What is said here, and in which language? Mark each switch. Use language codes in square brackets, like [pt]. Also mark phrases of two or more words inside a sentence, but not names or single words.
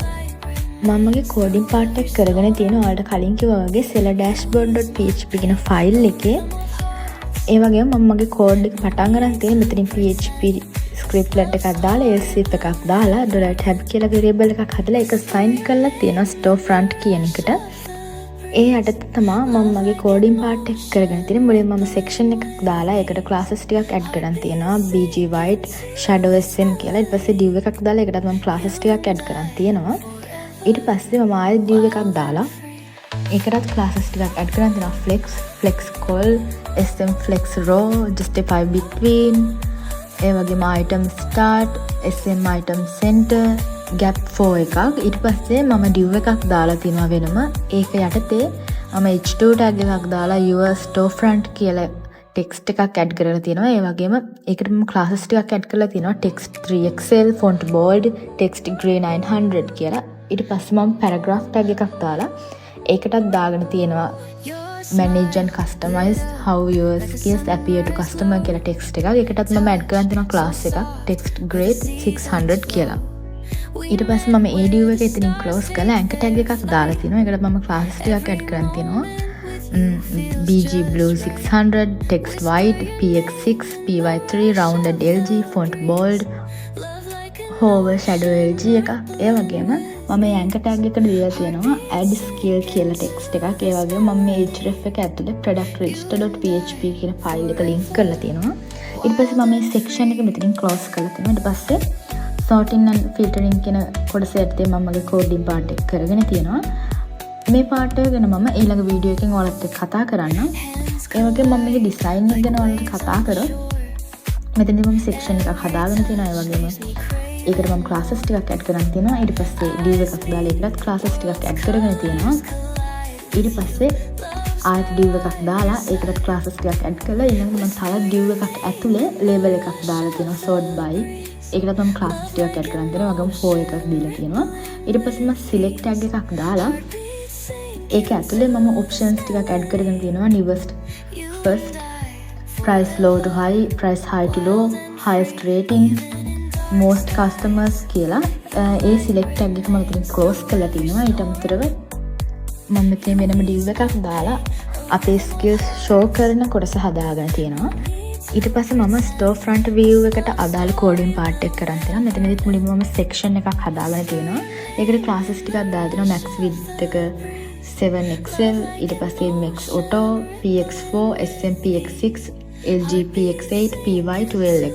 [si] මම මගේ [en] coding part [si] එක කරගෙන තියෙන ඔයාලට කලින් කිව්වා වගේ seller dashboard.php කියන ෆයිල් එකේ ඒ වගේම මම මගේ code එක පටන් ගන්න තියෙන මෙතනින් [en] php scriptlet [si] එකක් දාලා elsif එකක් දාලා $tab කියලා variable එකක් හදලා ඒක sign කරලා තියෙනවා storefront කියන එකට. ඒ යටතේ තමයි මම මගේ [en] coding part [si] එක කරගෙන තියෙන්නේ. මුලින්ම මම section එකක් දාලා ඒකට classes ටිකක් add කරන් තියෙනවා [en] bg white shadow sm [si] කියලා. ඊට පස්සේ div එකක් දාලා ඒකටත් මම classes ටිකක් add කරන් තියෙනවා. ඊට පස්සේ මම ආයෙත් div එකක් දාලා ඒකටත් classes ටිකක් add කරන් තියෙනවා [en] flex call sm flex row justify between [si] ඒ වගේම [en] item start sm item center gap 4 [si] එකක්. ඊට පස්සේ මම div එකක් දාලා තියෙනවා වෙනම. ඒක යටතේ මම [en] h2 tag [si] එකක් දාලා [en] your storefront [si] කියලා text එකක් add කරලා තියෙනවා. ඒ වගේම ඒකට මම classes ටිකක් add කරලා තියෙනවා [en] text 3xl font bold text gray 900 [si] කියලා. ඊට පස්සේ මම [en] paragraph tag [si] එකක් දාලා ඒකටත් දාගෙන තියෙනවා [en] manage and customize how your skills appear to customer [si] කියලා text එකක්. ඒකටත් මම add කරන් තියෙනවා class එකක් [en] text grade 600 [si] කියලා. ඊට පස්සේ මම ඒ div එක එතනින් close කරලා [en] anchor tag [si] එකක් දාලා තිනවා. ඒකට මම classes ටිකක් add කරන් තිනවා. [en] bg blue 600 text white px6 py3 rounded lg font bold hover shadow lg එකක්. [si] ඒ වගේම මම මේ [en] anchor tag [si] එකට දීලා තියෙනවා [en] add skill [si] කියලා text එකක්. ඒ වගේම මම මේ href එක ඇතුලේ product register.php කියන ෆයිල් එක link කරලා තියෙනවා. ඊට පස්සේ මම මේ section එක මෙතනින් close කරලා තියෙනවා. ඊට පස්සේ [en] sorting and filtering [si] කියන කොටස යටතේ මම මගේ [en] coding part [si] එක කරගෙන තියෙනවා. මේ part එක ගැන මම ඊළඟ වීඩියෝ එකෙන් ඔයාලත් එක්ක කතා කරන්නම්. ඒ වගේම මම මේකේ design එක ගැන ඔයාලට කතා කරොත් මෙතනදී මම section එකක් හදාගෙන තියෙනවා. ඒ වගේම ඒකට මම classes ටිකක් add කරන් තියෙනවා. ඊට පස්සේ div එකක් දාලා ඒකටත් classes ටිකක් add කරගෙන තියෙනවා. ඊට පස්සේ ආයෙත් div එකක් දාලා ඒකටත් classes ටිකක් add කරලා ඊළඟට මම තවත් div එකක් ඇතුලේ label එකක් දාලා තියෙනවා [en] sort by. [si] ඒකට මම classes ටිකක් add කරන් දෙනවා. වගේම 4 එකක් දීලා තියෙනවා. ඊට පස්සේ මම [en] select tag [si] එකක් දාලා ඒක ඇතුලේ මම options ටිකක් add කරගෙන තියෙනවා. [en] newest first price low to high price high to low highest rating most customers [si] කියලා ඒ select tag එක මම ඉතින් close කරලා තිනවා. ඊට අමතරව මම මෙතන වෙනම div එකක් දාලා අපේ [en] skills show [si] කරන කොටස හදාගෙන තියෙනවා. ඊට පස්සේ මම [en] storefront view [si] එකට අදාළ [en] coding part [si] එක කරන් තියෙනවා. මෙතනදිත් මුලින්ම මම section එකක් හදාගෙන තියෙනවා. ඒකට classes ටිකක් දාලා දෙනවා [en] max width [si] එක 7xl ඊට පස්සේ [en] max auto px4 smpx6 lgpx8 py12 [si] එක.